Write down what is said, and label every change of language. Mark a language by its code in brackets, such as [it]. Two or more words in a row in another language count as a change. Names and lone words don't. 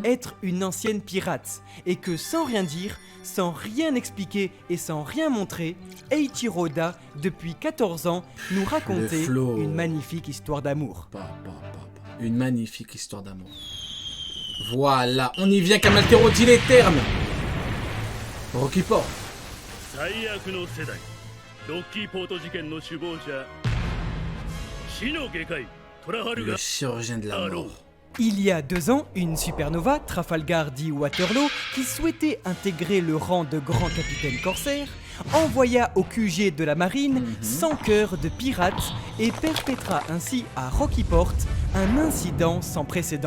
[fr] être une ancienne pirate, et que sans rien dire, sans rien expliquer et sans rien montrer, Eiichiro Oda, depuis 14 ans, nous racontait flow. une magnifique histoire d'amour. Une magnifique histoire d'amour. Voilà, on y vient Kamaltero dit les termes. Rocky Port. [ja] 最悪の世代ロッキーポート事件の首謀者死の外科医トラハル [fr] Le [ja] ガ [fr] chirurgien de la mort. Il y a 2 ans, une supernova, Trafalgar D. Waterloo, qui souhaitait intégrer le rang de grand capitaine corsaire, envoya au QG de la marine 100 cœurs de pirates et perpétra ainsi à Rockyport un incident sans précédent.